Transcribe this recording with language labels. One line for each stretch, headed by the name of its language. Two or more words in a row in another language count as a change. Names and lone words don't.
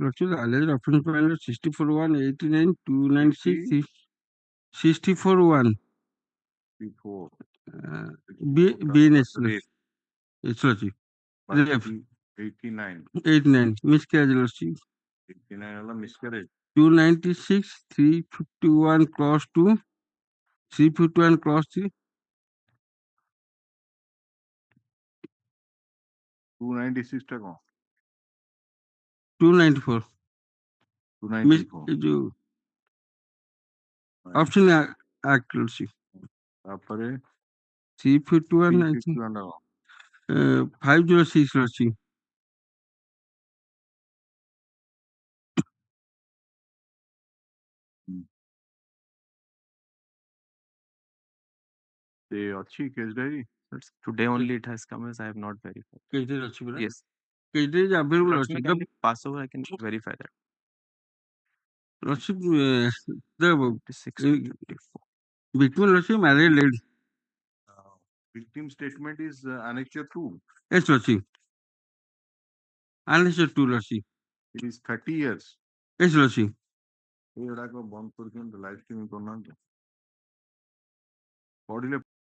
English: Lordship, the alleged offence file 64-1, 296, 64-1. Before BNS. Yes, lordship. 89. 89. Miscarriage, lordship. 89 miscarriage. 296, 351 clause 2, 351 clause 3.
Bangla: 296 টা কম 294. 294
English: Option act, lordship.
Bangla: তারপরে 351, 351 টা কম
English: 506, lordship.
Odia: ସେ ଅଛି
English: case diary today only it has come, as I have not verified. Case diary
Odia: ଅଛି ପରା?
English: Yes. Case diary is available, Lakshmi, lordship. can you pass over? I can verify that. Lordship, the 56-54. victim, lordship, married lady. victim statement is annexure 2. Yes, lordship. Annexure 2, lordship. It is 30 years. Yes, lordship.
Odia: ଏଗୁଡାକ ବନ୍ଦ କରିକି
English: live streaming
Odia: କରୁନାହାନ୍ତି ପଢିଲେ